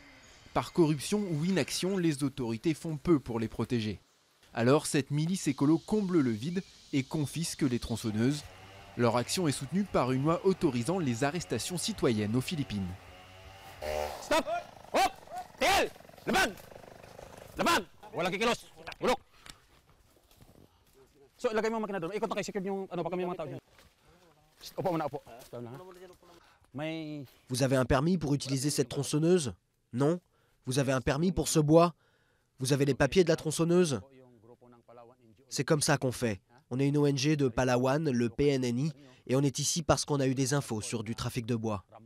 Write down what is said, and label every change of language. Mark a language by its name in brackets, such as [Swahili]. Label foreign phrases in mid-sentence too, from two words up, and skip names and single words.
[French] Par corruption ou inaction, les autorités font peu pour les protéger. Alors cette milice écolo comble le vide et confisque les tronçonneuses. Leur action est soutenue par une loi autorisant les arrestations citoyennes aux Philippines. [English] Stop! Hop! [Filipino] Tigil! Laban! Laban! Walang kikilos! Bulok! So, ilagay mo ang makina doon. Ikot na kay secure yung pa kami mga tao dyan. Opo muna, opo. [French] Vous avez un permis pour utiliser cette tronçonneuse? Non? Vous avez un permis pour ce bois? Vous avez les papiers de la tronçonneuse? C'est comme ça qu'on fait. On est une ONG de Palawan, le PNNI, et on est ici parce qu'on a eu des infos sur du trafic de bois.